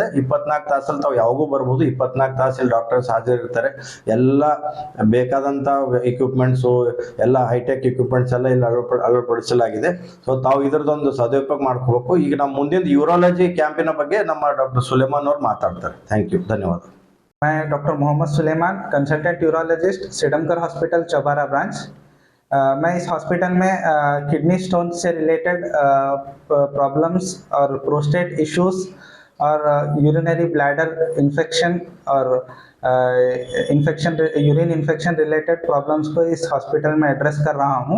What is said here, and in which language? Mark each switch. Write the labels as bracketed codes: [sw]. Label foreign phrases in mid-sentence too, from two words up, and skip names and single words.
[kn] 24 ತಾಸಲ್ಲಿ ತಾವು ಯಾವಾಗೂ ಬರ್ಬೋದು. 24 ತಾಸು ಇಲ್ಲಿ ಡಾಕ್ಟರ್ಸ್ ಹಾಜರಿರ್ತಾರೆ. ಎಲ್ಲ ಬೇಕಾದಂತ ಇಕ್ವಿಪ್ಮೆಂಟ್ಸು ಎಲ್ಲ [en] hi-tech equipments [kn] ಎಲ್ಲ ಇಲ್ಲಿ ಅಳವಡಿಸಲಾಗಿದೆ. ಸೊ ತಾವು ಇದರದೊಂದು ಸದುಪಯೋಗ ಮಾಡ್ಕೋಬೇಕು. ಈಗ ನಮ್ಮ ಮುಂದಿನ [en] urology camp [kn] ಬಗ್ಗೆ ನಮ್ಮ ಡಾಕ್ಟರ್ ಸುಲೇಮಾನ್ ಅವರು ಮಾತಾಡ್ತಾರೆ. [en] thank you, [kn] ಧನ್ಯವಾದ. [hi] मैं डॉक्टर मोहम्मद सुलेमान, [en] consultant urologist, [hi] सेडमकर हॉस्पिटल चौबारा ब्रांच। मैं इस हॉस्पिटल में [en] kidney stone [hi] से [en] related problems [hi] और [en] prostate issues [hi] और [en] urinary bladder infection [hi] और [en] urine infection related problems [hi] को इस हॉस्पिटल में एड्रेस कर रहा हूँ।